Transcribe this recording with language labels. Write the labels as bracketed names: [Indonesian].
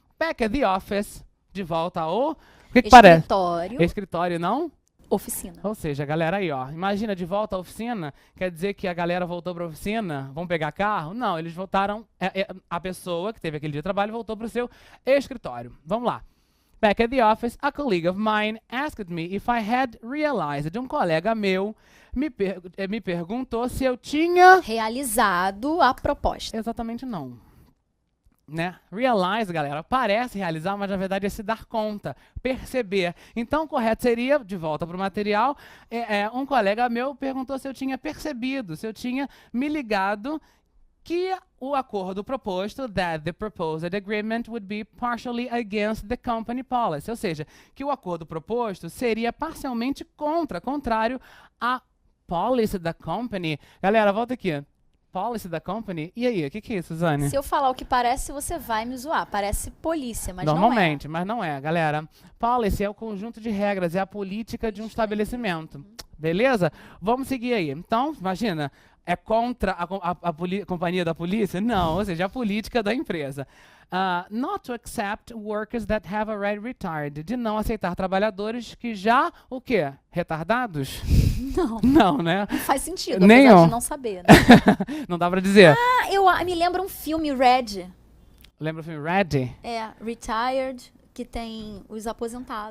[English] Back at the office, [Portuguese] de volta ao... O que parece? Escritório. Escritório, não? Oficina. Ou seja, galera aí, ó, imagina de volta à oficina, quer dizer que a galera voltou para a oficina, vão pegar carro? Não, eles voltaram, a pessoa que teve aquele dia de trabalho voltou para o seu escritório. Vamos lá. [English] Back at the office, a colleague of mine asked me if I had realized. [Portuguese] Um colega meu me perguntou se eu tinha... Realizado a proposta. Exatamente não. Né? Realize, galera, parece realizar, mas na verdade é se dar conta, perceber. Então, o correto seria, de volta para o material, um colega meu perguntou se eu tinha percebido, se eu tinha me ligado que o acordo proposto, [English] that the proposed agreement would be partially against the company policy, [Portuguese] ou seja, que o acordo proposto seria parcialmente contrário à policy da company. Galera, volta aqui. Policy da company. E aí, o que é isso, Suzane? Se eu falar o que parece, você vai me zoar. Parece polícia, mas normalmente, não é. mas não é, galera. Policy é o conjunto de regras, é a política de um estabelecimento. Beleza? Vamos seguir aí. Então, imagina, é contra a companhia da polícia? Não, ou seja, a política da empresa. [English] Not to accept workers that have already retired. [Portuguese] De não aceitar trabalhadores que já, o quê? Retardados? Não. Não, né? Não faz sentido, Nenhum. apesar de não saber, né? Não dá pra dizer. Eu me lembro um filme, Red. Lembra o filme Red? Retired, que tem os aposentados.